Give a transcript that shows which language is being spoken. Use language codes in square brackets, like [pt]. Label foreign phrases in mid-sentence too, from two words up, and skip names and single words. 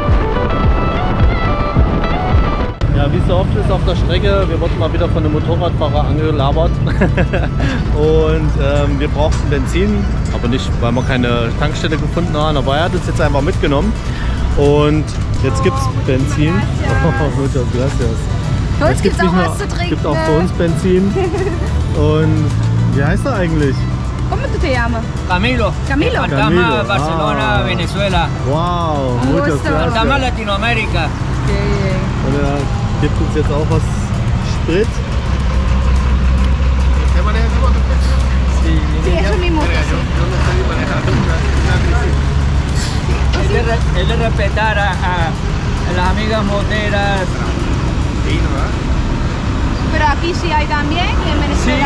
[de] Ja, wie so oft ist auf der Strecke, wir wurden mal wieder von einem Motorradfahrer angelabert und wir brauchten Benzin, aber nicht, weil wir keine Tankstelle gefunden haben, aber er hat uns jetzt einfach mitgenommen und jetzt gibt es Benzin. [es] Muchas gracias. [de] Für uns gibt es auch was zu trinken. Gibt auch für uns Benzin und wie heißt er eigentlich? [es] ¿Cómo tú te llamas? Camilo. Camilo. Fantasma Barcelona, Ah. Venezuela. Wow, muchas Gusto. Fantasma gracias. Latinoamérica. [de] Und er gibt uns jetzt auch was Sprit. [es] Sí, eso mismo. Es de respetar a las amigas moteras. Pero aquí sí hay también, y en Venezuela